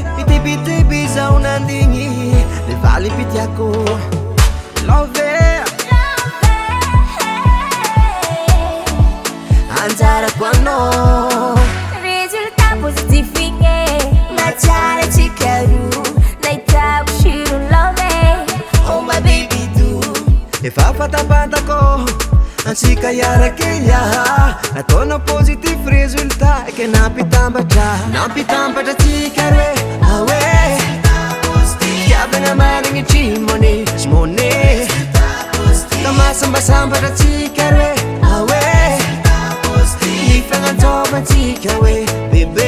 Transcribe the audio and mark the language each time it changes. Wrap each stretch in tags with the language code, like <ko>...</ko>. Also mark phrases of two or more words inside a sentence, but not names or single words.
<mg>itibitiby zaho nandigny, le valy pitiako love anjarako anao.</mg> <fr>Résultat positif</fr> <mg>igny, matsara tsika roa, nahitako shiro love.</mg> <en>Oh my baby do.</en> <mg>Efa fatapatako ansika hiarake iaha, ataonao</mg> <fr>positif résultat</fr> <mg>ke nampitambatra. Nampitambatra tsika roe aoe, tiavagna marignitry money tsy money. Tamasambasambatra tsika roe aoe, nifagnantsovantsika hoe bebe.</mg>